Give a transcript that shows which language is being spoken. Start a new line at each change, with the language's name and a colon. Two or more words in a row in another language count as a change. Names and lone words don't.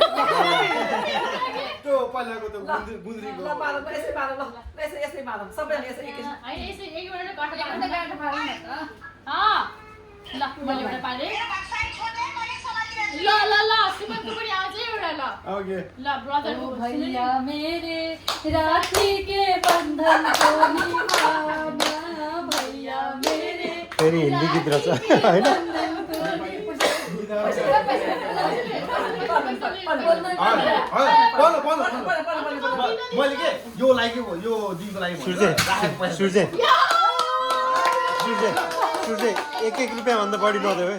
Nepali: त्यो पहिलाको त गुन्द्रीको ल मैले एउटा पारे ल सुमनको पनि आउँछ एउटा ल ओके ल ब्रदर
Hindi: भैया मेरे राखी के बंधन को निभाना भैया मेरे
Nepali: फेरि हिन्दी गीत रहेछ होइन मैले के यो लागि यो दिनको लागि सुर्जे एक रुपियाँ भन्दा बढी नदेऊ है